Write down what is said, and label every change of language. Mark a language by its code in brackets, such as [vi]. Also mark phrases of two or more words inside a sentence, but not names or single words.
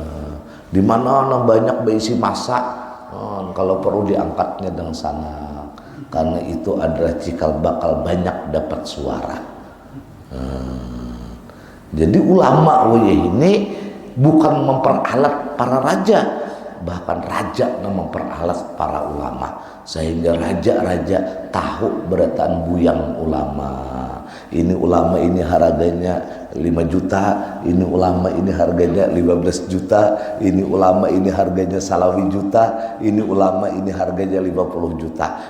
[id] Di mana banyak berisi masa, kalau perlu diangkatnya dengan sana. Karena itu adalah cikal bakal banyak dapat suara. Jadi ulama ini bukan memperalat para raja, bahkan raja yang memperalat para ulama, [bjn] sehingga raja-raja tahu berataan buyang ulama. [id] Ini ulama ini harganya 5 juta, ini ulama ini harganya 15 juta, ini ulama ini harganya salawi juta, ini ulama ini harganya 50 juta.